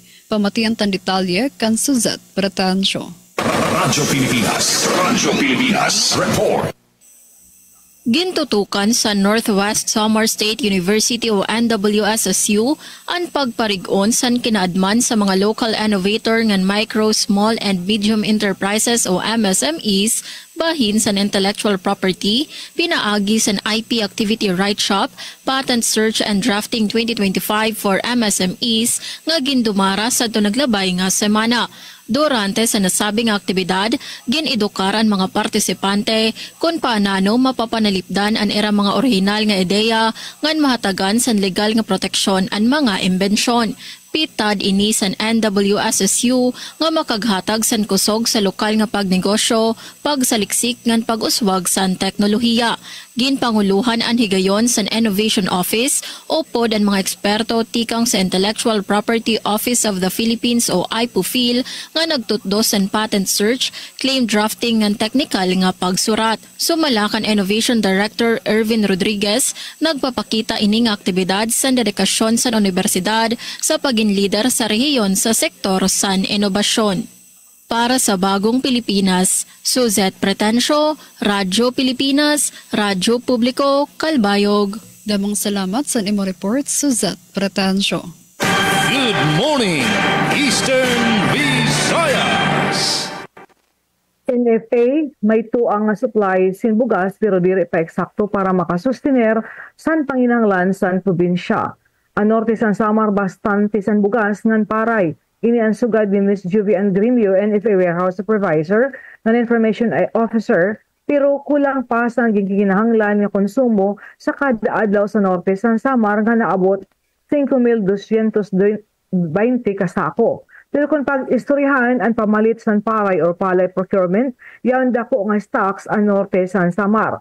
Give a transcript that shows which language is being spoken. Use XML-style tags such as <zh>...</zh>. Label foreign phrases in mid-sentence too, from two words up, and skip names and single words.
<war>Pamatian tan detalye kan Suzette Bratancio. Radyo Pilipinas Report. Gintutukan sa Northwest Samar State University o NWSSU ang pagparig-on sa kinaadman sa mga</war> <en>local innovator</en> <war>ng micro,</war> <en>small and medium enterprises o MSMEs</en> <war>bahin sa</war> <en>intellectual property,</en> <war>pinaagi sa</war> <en>IP Activity Right Shop, Patent Search and Drafting 2025 for MSMEs</en> <war>nga gindumara sa naglabay nga semana. Durante sa nasabing aktibidad, ginedukar ang mga partisipante kung paano mapapanalipdan ang era mga orihinal nga ideya ngan mahatagan sa legal nga proteksyon ang mga imbensyon. Pitad ini san NWSSU nga makaghatag san kusog sa lokal nga pagnegosyo, pagsaliksik ngan pag-uswag san teknolohiya. Ginpanguluhan ang higayon san Innovation Office o pod ang mga eksperto tikang sa Intellectual Property Office of the Philippines o IPOPHIL nga nagtutdo san</war> <en>patent search, claim drafting</en> <war>ngan technical nga pagsurat. Sumalakan Innovation Director Ervin Rodriguez nagpapakita ining aktibidad sa dedikasyon sa universidad sa paging leader sa rehiyon sa sektor san inobasyon. Para sa Bagong Pilipinas, Suzette Pretencio, Radyo Pilipinas, Radyo Publiko, Kalbayog. Damang salamat sa imo report, Suzette Pretencio.</war> <en>Good morning, Eastern Visayas.</en> <war>NFA may tuang nga supply sin bugas pero diri pa eksakto para makasustiner san panginahanglan san probinsya. Ang norte san Samar bastante san bugas ngan paray. Ini ang sugad ni Ms. Juvie Andrimio, NFA Warehouse Supervisor, ng Information Officer, pero kulang pa sa giginahanglan nga konsumo sa kada adlaw sa norte san Samar nga naabot 5,220 kasako. Pero kung pag-istoryahan ang pamalit san paray</war> <en>or palay procurement,</en> <war>yan dako nga stocks ang norte san Samar.</war>